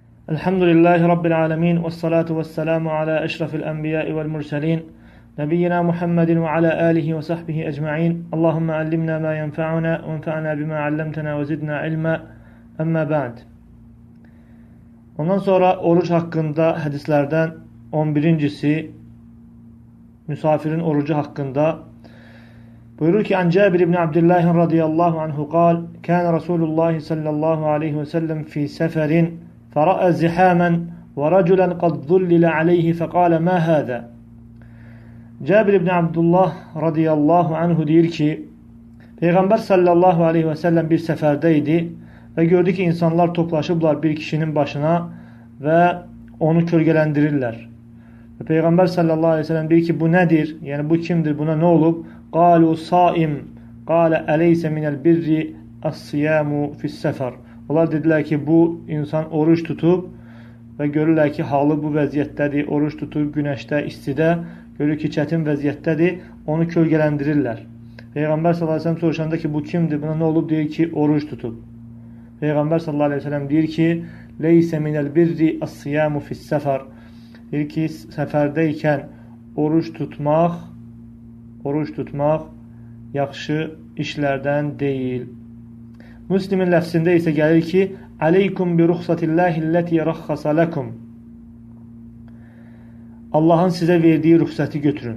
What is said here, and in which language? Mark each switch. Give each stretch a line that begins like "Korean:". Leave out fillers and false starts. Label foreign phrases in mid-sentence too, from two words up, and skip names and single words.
Arabic: الحمد لله رب العالمين والصلاة والسلام على أشرف الأنبياء والمرسلين نبينا محمد وعلى آله وصحبه أجمعين. اللهم علمنا ما ينفعنا وانفعنا بما علمتنا وزدنا علما. أما بعد.
Turkish: Ondan sonra oruç hakkında hadislerden 11.'si misafirin orucu hakkında. Buyurur ki,
Arabic: عن جابر بن عبد الله رضي الله عنه قال كان رسول الله صلى الله عليه وسلم في سفر فرأى زحاما ورجلا قد ظلل عليه فقال ما هذا.
Turkish: Cabir ibn Abdullah
Arabic: رضي الله عنه
Turkish: diyor ki, Peygamber
Arabic: صلى الله عليه وسلم
Turkish: bir seferdeydi ve gördü ki insanlar toplaşıblar bir kişinin başına ve onu kölgelendirirler. Ve Peygamber
Arabic: صلى الله عليه وسلم
Turkish: diyor ki, bu nedir? Yani bu kimdir? Buna ne olup?
Arabic: قَالُوا صَائِمْ قَالَ أَلَيْسَ مِنَ الْبِرِّ الصِّيَامُ فِي السَّفَرِ.
Azerbaijani: Onlar dediler ki, bu insan oruç tutup ve görürlər ki, halı bu vəziyyətdədir, oruç tutup güneşte, istidə, görür ki, çətin vəziyyətdədir, onu kölgeləndirirlər. Peygamber
Arabic: صلى الله عليه وسلم
Azerbaijani: soruşanda ki, bu kimdir? Buna ne olup? Deyir ki, oruç tutup. Peygamber
Arabic: صلى الله عليه وسلم
Azerbaijani: deyir ki,
Arabic: لَيْسَ مِنَ الْبِرِّ الصِّيَامُ فِي السَّفَرِ.
Azerbaijani: Deyir ki, seferdeyken oruç tutmaq yaxşı işlərdən deyil. Müslimin ləfsində isə gəlir ki,
Arabic: عليكم برخصة الله التي رخص لكم.
Azerbaijani: Allahın sizə verdiyi rüxsəti götürün.